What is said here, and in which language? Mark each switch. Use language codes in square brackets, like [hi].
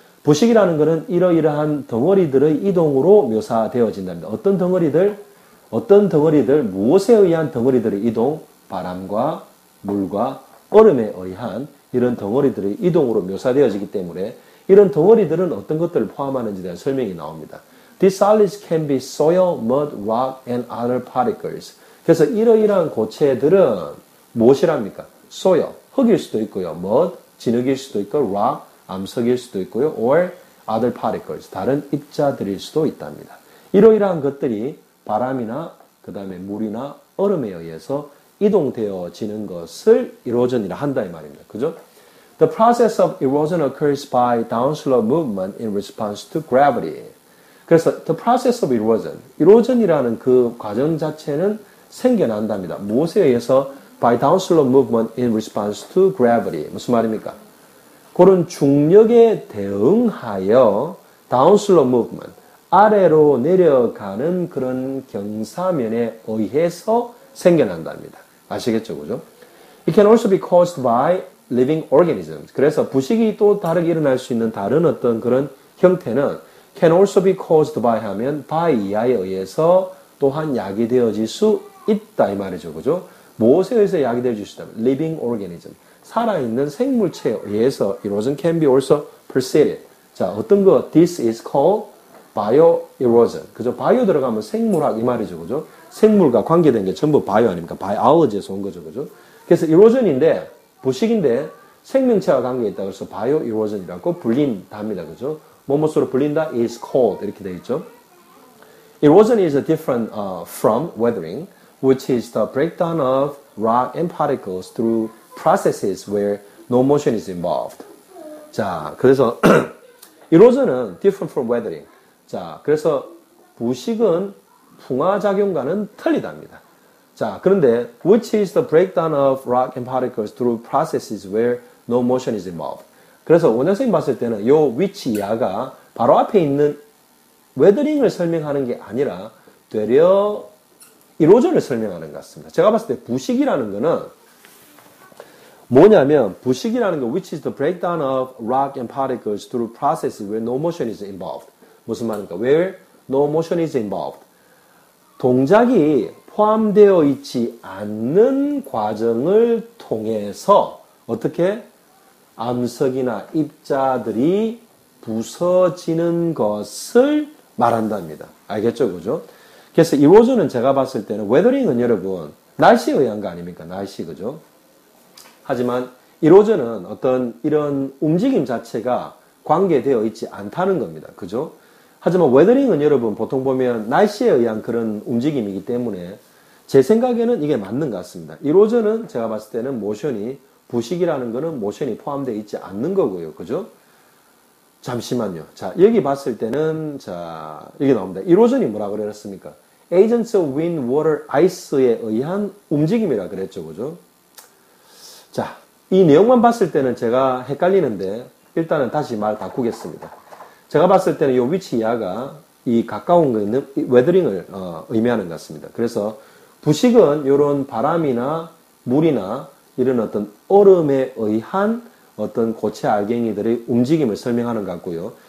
[ko] 부식이라는 것은 이러이러한 덩어리들의 이동으로 묘사되어진답니다. 어떤 덩어리들, 무엇에 의한 덩어리들의 이동? 바람과 물과 얼음에 의한 이런 덩어리들의 이동으로 묘사되어지기 때문에 이런 덩어리들은 어떤 것들을 포함하는지에 대한 설명이 나옵니다. [en] These solids can be soil, mud, rock, and other particles. [ko] 그래서 이러이러한 고체들은 무엇이랍니까? soil, 흙일 수도 있고요. mud, 진흙일 수도 있고, rock, 암석일 수도 있고요. [en] or other particles, [ko] 다른 입자들일 수도 있답니다. 이러이러한 것들이 바람이나 그 다음에 물이나 얼음에 의해서 이동되어지는 것을 erosion이라 한다 이 말입니다. 그죠? [en] The process of erosion occurs by downslope movement in response to gravity. [ko] 그래서 [en] the process of erosion [ko] 이라는 그 과정 자체는 생겨난답니다. 무엇에 의해서? [en] By downslope movement in response to gravity. [ko] 무슨 말입니까? 그런 중력에 대응하여 [en] downslope movement, [ko] 아래로 내려가는 그런 경사면에 의해서 생겨난답니다. 아시겠죠? 그죠? [en] It can also be caused by living organisms. [ko] 그래서 부식이 또 다르게 일어날 수 있는 다른 어떤 그런 형태는 [en] can also be caused by [ko] 하면 by 이하에 의해서 또한 야기되어질 수 있다 이 말이죠. 그죠? 무엇에 의해서 야기되어질 수 있다면 living organism. 살아있는 생물체에 의해서 [en] erosion can be also preceded. [ko] 자, 어떤 거? [en] This is called bioerosion. [ko] 그죠? 바이오 들어가면 생물학 이 말이죠. 그죠? 생물과 관계된 게 전부 바이오 아닙니까? 바이올로지에서 온 거죠. 그죠? 그래서 erosion인데, 부식인데 생명체와 관계가 있다. 그래서 bioerosion이라고 불린답니다. 그죠? 뭐뭐으로 불린다? [en] is called. [ko] 이렇게 되어 있죠. [en] Erosion is different from weathering, which is the breakdown of rock and particles through processes where no motion is involved. [ko] 자, 그래서 erosion은 [en] different from weathering. [ko] 자, 그래서 부식은 풍화작용과는 틀리답니다. [en] 자, 그런데 which is the breakdown of rock and particles through processes where no motion is involved. [ko] 그래서 원장선생님 봤을 때는 요 which 이하가 바로 앞에 있는 웨더링을 설명하는 게 아니라 되려 이로전을 설명하는 것 같습니다. 제가 봤을 때 부식이라는 거는 뭐냐면 부식이라는 거 [en] which is the breakdown of rock and particles through processes where no motion is involved. [ko] 무슨 말입니까? [en] Where no motion is involved. [ko] 동작이 포함되어 있지 않는 과정을 통해서 어떻게 암석이나 입자들이 부서지는 것을 말한답니다. 알겠죠? 그죠? 그래서 erosion은 제가 봤을 때는 weathering은 여러분 날씨에 의한 거 아닙니까? 날씨 그죠? 하지만 erosion은 어떤 이런 움직임 자체가 관계되어 있지 않다는 겁니다. 그죠? 하지만 weathering은 여러분 보통 보면 날씨에 의한 그런 움직임이기 때문에 제 생각에는 이게 맞는 것 같습니다. erosion은 제가 봤을 때는 모션이 부식이라는 거는 모션이 포함되어 있지 않는 거고요. 그죠? 잠시만요. 자, 여기 봤을 때는 자, 여기 나옵니다. erosion이 뭐라 그랬습니까? [en] agents of wind, water, ice [ko] 에 의한 움직임이라 그랬죠. 그죠? 자, 이 내용만 봤을 때는 제가 헷갈리는데 일단은 다시 말 바꾸겠습니다. 제가 봤을 때는 이 위치 이하가 이 가까운 거 있는 웨더링을 의미하는 것 같습니다. 그래서 부식은 이런 바람이나 물이나 이런 어떤 얼음에 의한 어떤 고체 알갱이들의 움직임을 설명하는 것 같고요.